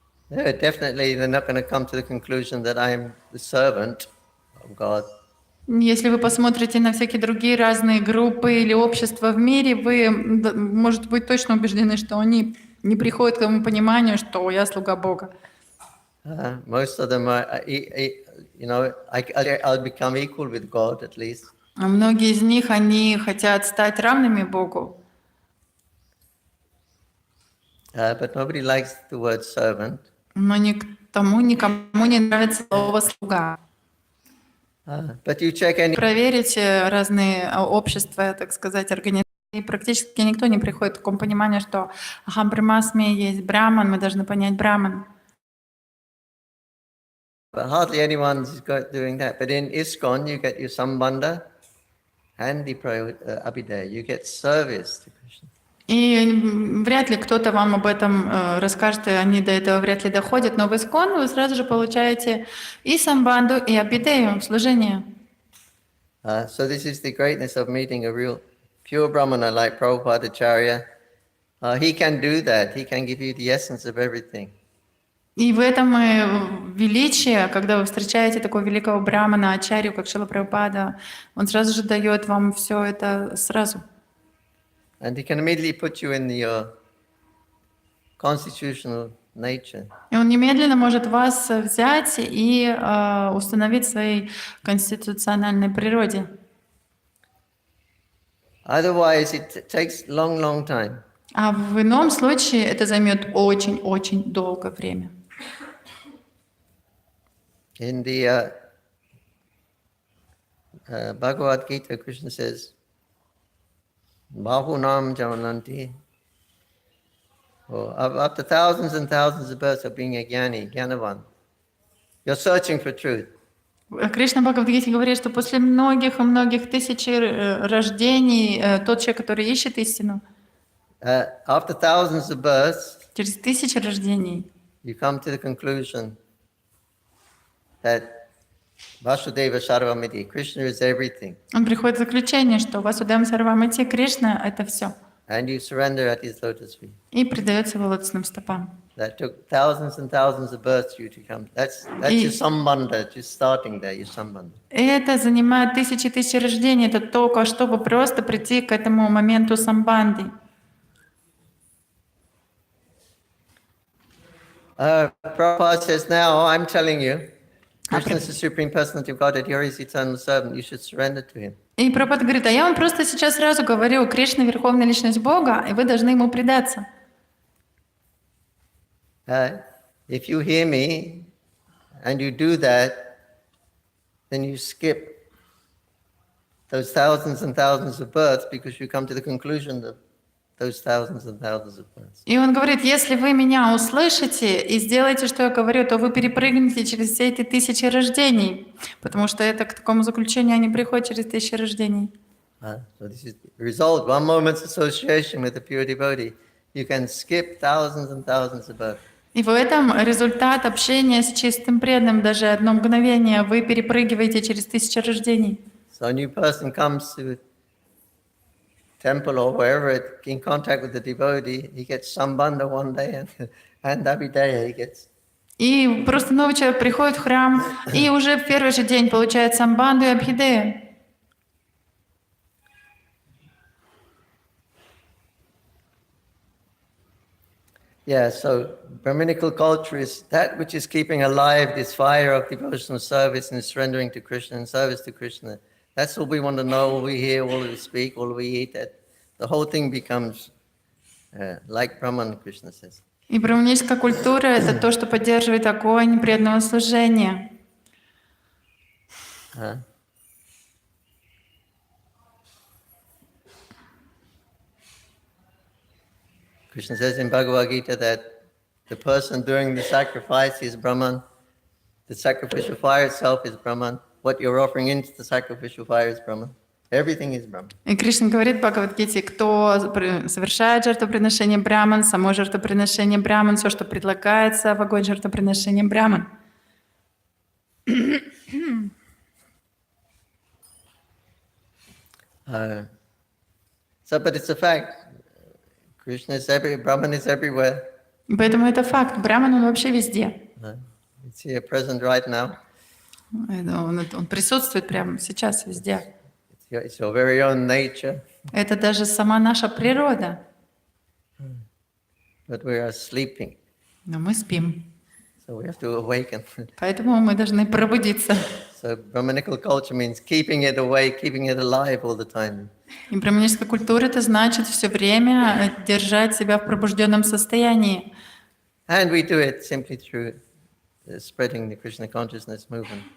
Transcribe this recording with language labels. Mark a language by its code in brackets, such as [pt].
[en] They're not going to come to the conclusion that I'm the servant of God. [ru] Если вы посмотрите на всякие другие разные группы или общества в мире, вы, может быть, точно убеждены, что они не приходят к тому пониманию, что я слуга Бога. [en] Most of them are, you know, I'll become equal with God at least. [ru] А многие из них, они хотят стать равными Богу. [en] But nobody likes the word servant. [ru] Но никому не нравится слово «слуга». [en] But you check any... [ru] Проверите разные общества, так сказать, организации, и практически никто не приходит к такому пониманию, что в Брахмасме есть Брахман, мы должны понять Брахман. [en] But hardly anyone's doing that. But in ISKCON, you get your sambandha and the abhideya. You get service to Krishna. [ru] И вряд ли кто-то вам об этом расскажет, и они до этого вряд ли доходят, но в ISKCON вы сразу же получаете и самбанду, и абидею, служение. [en] So this is the greatness of meeting a real pure Brahmana like Prabhupada Acharya. He can do that. He can give you the essence of everything. [ru] И в этом и величие, когда вы встречаете такого великого брамана, ачарью, как Шрила Прабхупада, он сразу же дает вам все это сразу. [en] And he can immediately put you in your constitutional nature. [ru] И он немедленно может вас взять и установить в своей конституциональной природе. [en] Otherwise, it takes long time. [ru] А в ином случае это займет очень-очень долгое время. [en] In the Bhagavad Gita, Krishna says, Bahunam Javananti. After thousands and thousands of births of being a Jnani, Jnanavan, you're searching for truth. [ru] Кришна в Бхагавадгите говорит, что после многих и многих тысяч рождений тот человек, который ищет истину, [en] After thousands of births, [ru] через тысячи рождений, [en] you come to the conclusion that Vasudeva Sarvamiti, Krishna is everything. [ru] он приходит к заключению, что Васудевам Сарвамити Кришна — это все. [en] And you surrender at his lotus feet. [ru] И предается его лотосным стопам. [en] That took thousands and thousands of births for you to come. That's your sambandha, just starting there, your sambandha. [ru] И это занимает тысячи и тысячи рождений. Это только чтобы просто прийти к этому моменту самбанды. [en] Prabhupada says, now I'm telling you, Krishna is the Supreme Personality of Godhead, you're his eternal servant, you should surrender to him. [ru] И Прабхупада говорит, а я вам просто сейчас сразу говорю, Кришна — Верховная Личность Бога, и вы должны Ему предаться. [en] If you hear me and you do that, then you skip those thousands and thousands of births because you come to the conclusion of those thousands and thousands of births. [ru] И он говорит, если вы меня услышите и сделаете, что я говорю, то вы перепрыгнете через все эти тысячи рождений, потому что это к такому заключению они приходят через тысячи рождений. [en] So this is the result. One moment's association with the pure devotee, you can skip thousands and thousands of births. [ru] И в этом результат общения с чистым преданным, даже одно мгновение, вы перепрыгиваете через тысячи рождений. [en] So a new person comes to temple or wherever in contact with the devotee, he gets sambandha one day and every day he gets. [ru] И просто новый человек приходит в храм и уже в первый же день получает самбанду и абхидею. [en] Yeah, so Brahminical culture is that which is keeping alive this fire of devotional service and surrendering to Krishna and service to Krishna. That's all we want to know, all we hear, all we speak, all we eat. That the whole thing becomes like Brahman, Krishna says. [ru] И браманическая культура — это то, что поддерживает огонь преданного служения. [en] Krishna says in Bhagavad Gita that the person doing the sacrifice is Brahman, the sacrificial fire itself is Brahman, what you're offering into the sacrificial fire is Brahman. Everything is Brahman. [ru] И Кришна говорит в Бхагавадгите, кто совершает жертвоприношение Брахман, само жертвоприношение Брахман, все, что предлагается в огонь жертвоприношения Брахман. [en] But it's a fact. Krishna is everywhere, Brahman is everywhere. [ru] Поэтому это факт. Брахман, он вообще везде. [en] It's here present right now. [ru] Он присутствует прямо сейчас везде. [en] It's your very own nature. [ru] Это даже сама наша природа. [en] But we are sleeping. [ru] Но мы спим. [en] So we have to awaken. [ru] Поэтому мы должны пробудиться. [en] So Brahmanical culture means keeping it awake, keeping it alive all the time. [ru] И браманическая культура — это значит все время держать себя в пробужденном состоянии. [en] And we do it simply through spreading the Krishna consciousness movement.